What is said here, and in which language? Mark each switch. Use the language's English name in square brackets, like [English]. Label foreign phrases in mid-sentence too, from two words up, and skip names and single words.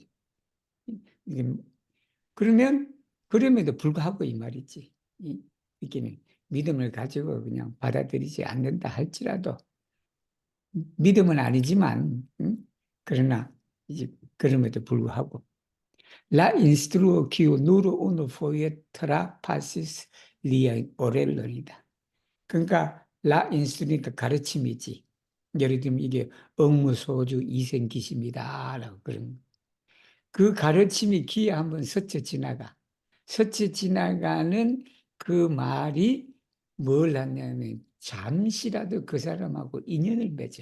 [Korean] 이게 그러면 그럼에도 불구하고 이 말이지. 이게 믿음을 가지고 그냥 받아들이지 않는다 할지라도 믿음은 아니지만, 그러나 이제 그럼에도 불구하고 [Esperanto] La instruo que nuro uno foietra passis lia oreller [Korean] 이다. 그러니까 라 인스트니까 가르침이지. 예를 들면 이게 억무소주 이생기심이다라고 그런 그 가르침이 귀에 한번 스쳐 지나가. 스쳐 지나가는 그 말이 뭘 하냐면 잠시라도 그 사람하고 인연을 맺어.